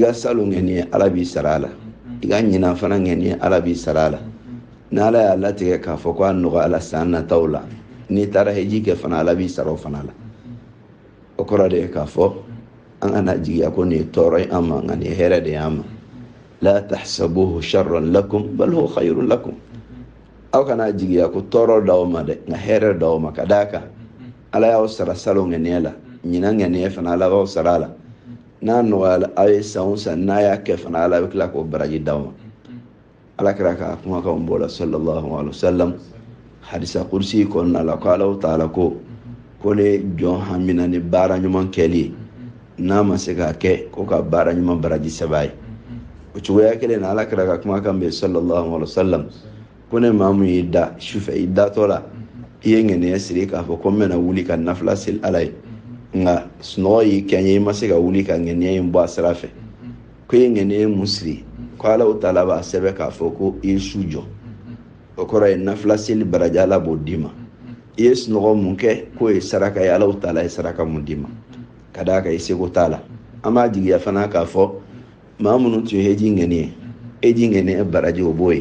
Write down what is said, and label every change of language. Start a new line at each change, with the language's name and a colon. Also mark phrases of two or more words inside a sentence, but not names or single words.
Bambara: ka salon ŋɛniya Ala b'i sara a la i ka ɲinan fana ŋɛniya Ala b'i sara a la ni Ala y'a latigɛ k'a fɔ ko a nɔgɔyala san nataw la n'i taara hiji kɛ fana Ala b'i sara o fana la o kɔrɔ de ye k'a fɔ an kana jigiya ko nin ye tɔɔrɔ ye an ma nka nin ye hɛrɛ de y'an ma
Arabic: لا تحسبوه شرا لكم بل هو خير لكم
Bambara: aw kana jigiya ko tɔɔrɔ d'aw ma dɛ nka hɛrɛ d'aw ma ka d'a kan Ala y'aw sara salon ŋɛniya la ñina ŋaniye fana labaw sarala n'a nɔgɔyala aw ye san o san n'a y'a kɛ fana ala bɛ tila k'o baraji d'aw ma alakira ka kumakanw b'o la
Arabic: صلى الله عليه وسلم
Bambara: hadisa kursi kɔnɔna la ko
Arabic: الله تعالى
Bambara: ko ne jɔn hamina ni baara ɲuman kɛli ye n'a ma se k'a kɛ ko ka baara ɲuman baraji sɛbɛn a ye o cogoya kelen na alakira ka kumakan bɛ
Arabic: صلى الله عليه وسلم
Bambara: ko ne maa min y'i da sufɛ i datɔ la i ye ŋaniya siri k'a fɔ ko n bɛna wuli ka nafila seli ala ye nka sunɔgɔ y'i kɛ n ye i ma se ka wuli ka ŋaniya in bɔ a sira fɛ ko i ye ŋaniya mun siri ko
Arabic: الله تعالى
Bambara: b'a sɛbɛn k'a fɔ ko i ye su jɔ o kɔrɔ ye nafila seli baraji ala b'o d'i ma i ye sunɔgɔ mun kɛ k'o ye saraka ye
Arabic: الله تعالى
Bambara: ye saraka mun d'i ma ka d'a kan i seko t'a la an b'a jigiya fana k'a fɔ maa minnu tun ye heji ŋaniya heji ŋaniya baraji o b'o